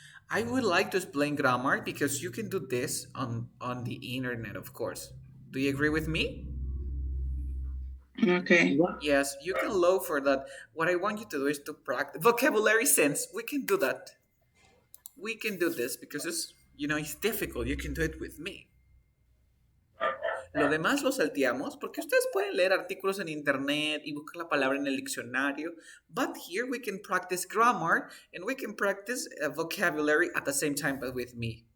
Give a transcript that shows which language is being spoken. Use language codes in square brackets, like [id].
[en] I would like to explain grammar because you can do this on the internet, of course. Do you agree with me? Okay. Yes, you can look for that. What I want you to do is to practice vocabulary sense. We can do that. We can do this because it's difficult. You can do it with me. [es] Lo demás lo salteamos porque ustedes pueden leer artículos en internet y buscar la palabra en el diccionario. [en] But here we can practice grammar and we can practice vocabulary at the same time but with me.